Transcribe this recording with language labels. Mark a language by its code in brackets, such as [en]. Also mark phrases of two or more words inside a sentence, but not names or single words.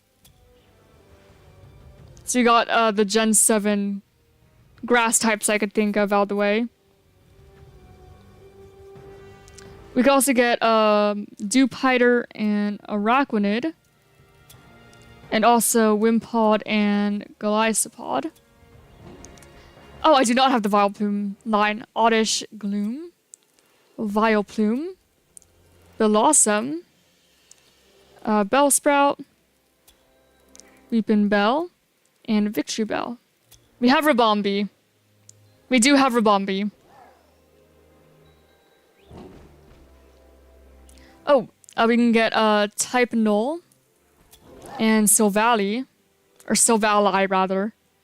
[en] So you got the Gen 7 grass types I could think of out of the way. We could also get Dewpider and Araquanid. And also Wimpod and Golisopod. Oh, I do not have the Vileplume line. Oddish Gloom. Vileplume. Blossom. Bellsprout. Weepin' Bell. And Victory Bell. We have Ribombee. We do have Ribombee. Oh, we can get Type Null. And Silvally. Or Silvally, rather.